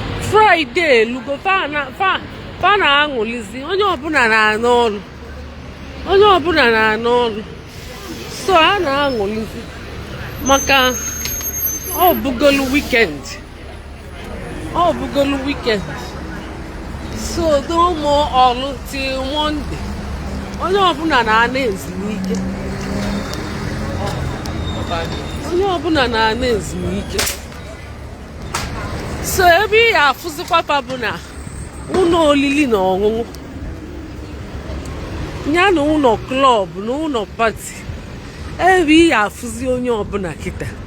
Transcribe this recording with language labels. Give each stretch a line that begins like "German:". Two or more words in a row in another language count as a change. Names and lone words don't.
Igbo: Friday elugo, fa na, fa, fa na-aṅụlizi, onye ọbụla na-ana ọrụ, onye ọbụla na-ana ọrụ. So, a na-aṅụlizi maka ọ bụgolu weekend, ọ bụgolu weekend.
English: So, no more ọrụ till Monday.
Igbo: Onye ọbụla na-ana ezumike, onye ọbụla na-ana ezumike. So, ebe ị ga-afụzikwa fa bụ na ụlọ oriri na ọṅụṅụ, ya na ụlọ klọb na ụlọ pati, ebe ị ga-afụzi onye ọbụla kịta.